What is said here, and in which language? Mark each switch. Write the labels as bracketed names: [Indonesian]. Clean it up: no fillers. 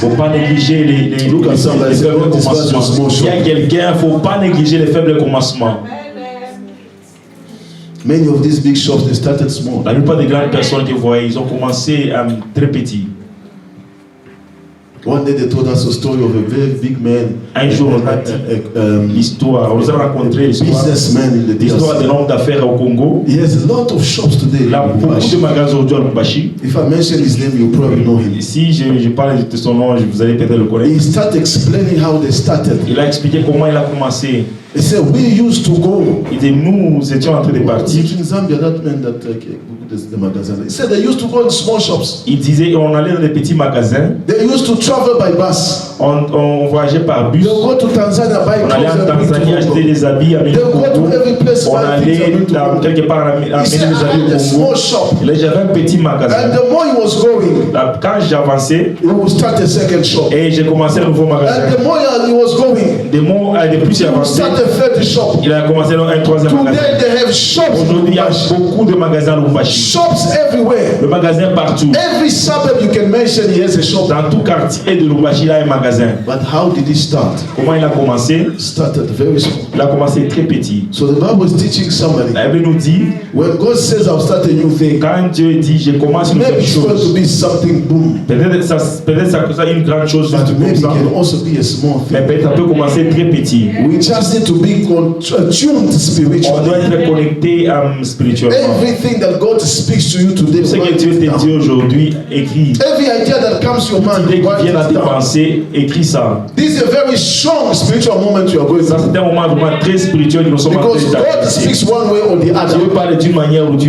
[French] Il ne faut pas négliger les faibles commencements. S'il y a quelqu'un, il ne faut pas négliger les faibles commencements. [English] Many of these big shops, they started small. [French] La plupart des grandes personnes que vous voyez, ils ont commencé très petits. [English] One day they told us a story of a very big man, [French] Un jour, on a dit l'histoire, on nous a raconté [English] businessman in the [French] l'histoire de [English] DRC. [French] l'homme d'affaires au Congo. [English] He has a lot of shops today. [French] Il a [English] in [French] beaucoup de [English] Lubumbashi. [French] magasins aujourd'hui à Lubumbashi. [English] If I mention his name, you probably know him. [French] Si je parle de son nom, vous allez peut-être le connaître. [English] He started explaining how they started. [French] Il a expliqué comment il a commencé. [English] He said, we used to go. [French] Il dit, nous étions en train de partir. [English] In Zambia, that man that the magazine. He said they used to go in small shops. [French] Il disait, on allait dans des petits magasins. [English] They used to travel by bus. [French] On voyageait par bus. [English] They go to Tanzania, buy [French] On allait en [English] clothes and bring [French] Tanzanie [English] to [French] acheter [English] Congo. [French] des habits, amener [English] They [French] au [English] go to [French] Congo. [English] every place, [French] On [English] buy things and [French] allait [English] bring to [French] dans [English] Congo. [French] quelque part amener [English] He said, [French] des [English] I [French] habits [English] had a [French] au [English] small [French] Congo. [English] shop. [French] Et là, j'avais un petit [English] And [French] magasin. [English] the more he was going, [French] Quand j'avançais, [English] he would start a second shop. [French] et j'ai commencé un nouveau [English] And [French] magasin. [English] the more he was going, [French] De plus [English] he would [French] j'avançais, [English] start a third shop. [French] il a commencé un troisième magasin. [English] Today they have shops. [French] Aujourd'hui, il y a beaucoup de magasins à Lubumbashi. [English] Shops everywhere. [French] Le magasin partout. [English] Every suburb you can mention, he has a shop. [French] Dans tout quartier de Lubumbashi, il y a un magasin. [English] But how did he start? [French] Comment il a commencé? [English] He started very small. [French] Il a commencé très petit. [English] So the Bible is teaching somebody, [French] La Bible nous dit, [English] when God says I'll start a new thing, [French] quand Dieu dit, je commence une [English] maybe [French] nouvelle [English] it's going to [French] chose, [English] be something boom. [French] peut-être ça une grande chose, [English] But [French] comme [English] maybe it [French] ça. [English] can also be a small [French] Mais [English] thing. [French] peut-être ça peut commencer très petit. [English] We just need to be tuned [French] On doit [English] spiritually. [French] être connecté spirituellement. [English] Everything that God speaks to you today, [French] Ce que [English] write [French] Dieu [English] it [French] te [English] down. [French] dit aujourd'hui, écris. [English] Every idea that comes to your mind, [French] Dès qu'il [English] write [French] vient à [English] it [French] tes [English] down. [French] pensées, écris ça. [English] This is a very strong spiritual moment you are going [French] Ça, [English] through. [French] c'est un moment vraiment très spirituel que nous sommes en train [English] Because [French] de [English] God [French] traverser. [English] speaks one way or the [French] Dieu [English] other. [French] parle d'une manière ou d'une